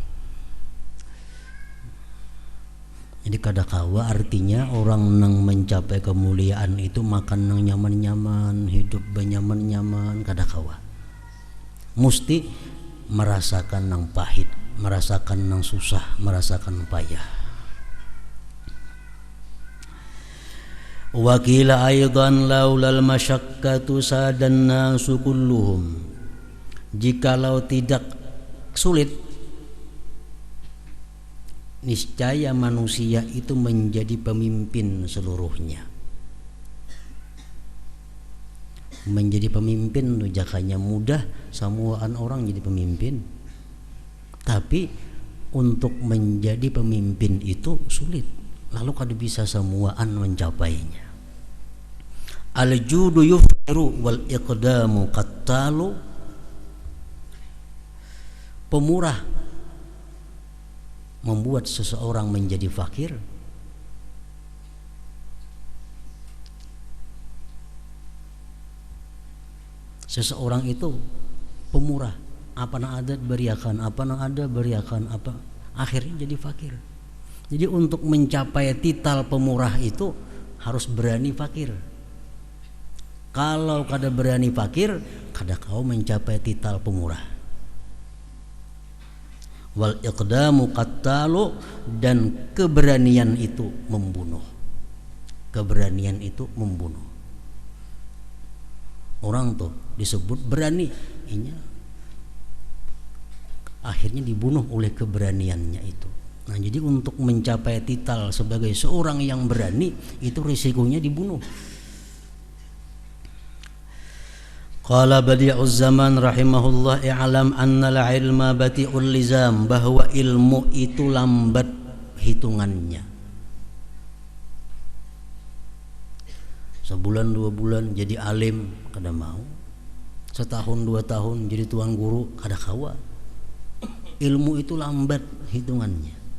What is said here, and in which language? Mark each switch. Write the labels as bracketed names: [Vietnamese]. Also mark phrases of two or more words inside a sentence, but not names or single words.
[Banjar] Jadi kadakawa artinya orang nang mencapai kemuliaan itu makan nang nyaman-nyaman, hidup benyaman-nyaman, kadakawa mesti merasakan nang pahit, merasakan nang susah, merasakan payah. [Arabic] وقيل أيضا لولا المشقة ساد الناس كلهم, [Indonesian] jikalau tidak sulit niscaya manusia itu menjadi pemimpin seluruhnya. [Banjar] Menjadi pemimpin jakanya mudah, samuaan orang jadi pemimpin. [Indonesian] Tapi untuk menjadi pemimpin itu sulit. [Banjar] Lalu kada bisa samuaan mencapainya. [Arabic] الجود يفقر والإقدام قتال. [Indonesian] Pemurah membuat seseorang menjadi fakir. [Banjar] Seseorang itu pemurah, apa nang ada beriakan, apa nang ada beriakan, [Indonesian] apa akhirnya jadi fakir. Jadi untuk mencapai titel pemurah itu harus berani fakir. [Banjar] Kalau kada berani fakir, kada kau mencapai titel pemurah. [Arabic] والإقدام قتال, [Indonesian] dan keberanian itu membunuh. Keberanian itu membunuh. Orang tuh disebut berani, ini akhirnya dibunuh oleh keberaniannya itu. Nah, jadi untuk mencapai titel sebagai seorang yang berani itu risikonya dibunuh. [Arabic] قال بديع الزمان رحمه الله اعلم أن العلم بطيء اللزام, [Indonesian] bahwa ilmu itu lambat hitungannya. [Banjar] Sebulan 2 bulan jadi alim kada mau, setahun 2 tahun jadi tuan guru kada kawa. [Indonesian] Ilmu itu lambat hitungannya.